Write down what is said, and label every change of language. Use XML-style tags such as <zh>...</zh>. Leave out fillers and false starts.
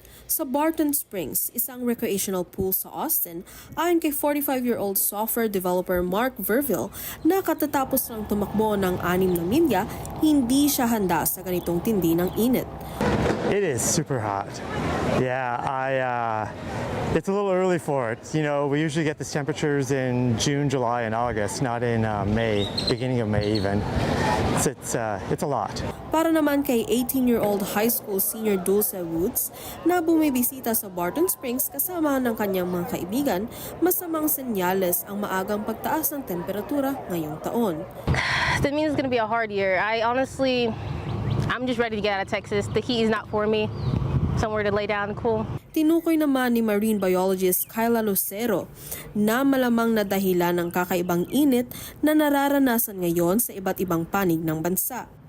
<tl>Sa Barton Springs, isang recreational pool sa Austin, ayon kay 45-year-old software developer Mark Verville na katatapos lang tumakbo ng 6 na milya, hindi siya handa sa ganitong tindi ng init.</tl> <en>It is super hot. Yeah, it's a little early for it. You know, we usually get these temperatures in June, July, and August, not in May, beginning of May even. It's a lot.</en> <tl>Para naman kay 18-year-old high school senior Dulce Woods na bumibisita sa Barton Springs kasama ng kanyang mga kaibigan, masamang senyales ang maagang pagtaas ng temperatura ngayong taon.</tl> <en>That means it's going to be a hard year. I'm just ready to get out of Texas. The heat is not for me. Somewhere to lay down and cool.</en> <tl>Tinukoy naman ni marine biologist Kyla Lucero na malamang na dahilan ng kakaibang init na nararanasan ngayon sa iba't ibang panig ng bansa.</tl>